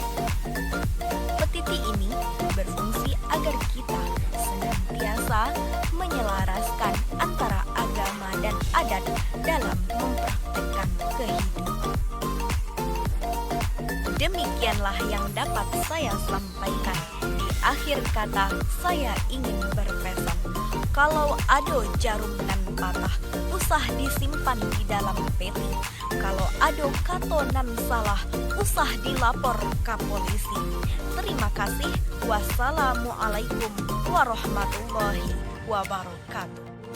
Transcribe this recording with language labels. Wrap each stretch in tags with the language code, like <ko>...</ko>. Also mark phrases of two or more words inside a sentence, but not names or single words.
<id>Petiti ini berfungsi agar kita senantiasa menyelaraskan antara agama dan adat dalam mempraktekkan kehidupan. Demikianlah yang dapat saya sampaikan. Di akhir kata, saya ingin berpesan,</id> <min>kalau ado jarum nan patah,</min> <id>usah disimpan di dalam peti.</id> <min>Kalau ado kato nan salah, usah</min> <id>dilapor ke polisi. Terima kasih.</id> <ar>وَالسَّلَامُ عَلَيْكُمْ وَرَحْمَةُ اللهِ وَبَرَكَاتُهُ.</ar>